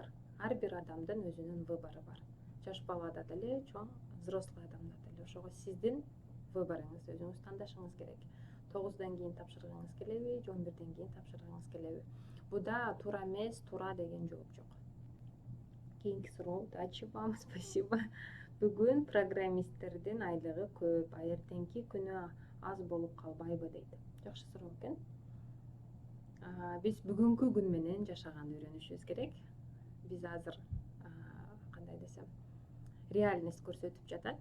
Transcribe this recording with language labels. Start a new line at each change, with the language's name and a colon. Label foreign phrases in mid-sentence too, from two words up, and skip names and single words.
Kyrgyz: Ар бир адамдын өзүнүн выбору бар. Жаш балада деле, чоң взрослый адамда деле. Ошого сиздин выборуңуз, өзүңүз тандашыңыз керек. 9дан кийин тапшыргыңыз келеби, 11ден кийин тапшыргыңыз келеби? Буда туура эмес, туура деген жооп жок. Кийинки суроо,
Russian: удачи вам, спасибо.
Kyrgyz: Бүгүн программисттердин айлыгы көп, эртеңки күнү аз болуп калбайбы дейт. Жакшы суроо экен. Биз бүгүнкү күн менен жашаганды үйрөнүшүбүз керек. Биз азыр кандай десем, реальность көрсөтүп жатат.